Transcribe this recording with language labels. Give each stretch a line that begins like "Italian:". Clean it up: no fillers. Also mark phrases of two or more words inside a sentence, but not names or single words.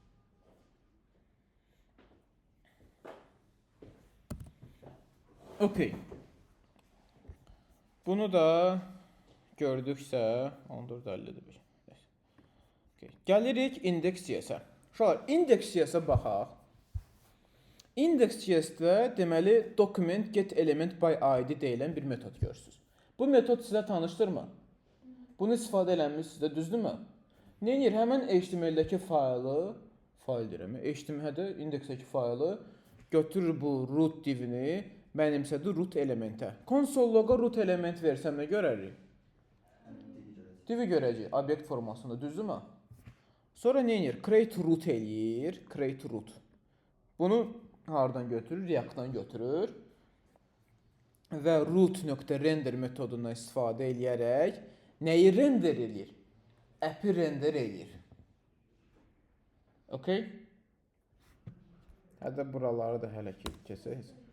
Azerbaijani: Okay. Bunu da gördüksə 14.50-dir. Okay. Gəlirik index.js-ə. Uşaqlar, index.js-ə baxaq. Index.js-də deməli
English: document get element by id
Azerbaijani: deyilən bir metod görürsünüz. Bu metod sizə tanışdırmı? Bunu istifadə eləmişsiniz də, düzdürmü? Nə edir? Həmən HTML-dəki faylı, HTML-də indeksdəki faylı götürür bu root divini, mənimsədir root elementə. Konsol loqa root element versəm nə görərik? Divi görəcək, obyekt formasında, düzdürmü? Sonra nə edir?
English: Create root eləyir, create root.
Azerbaijani: Bunu hardan götürür? React-dan götürür. və root.render metodundan istifadə edərək nəyi render edir? App'i render edir. Okay? Hətta buraları da hələ ki keçək.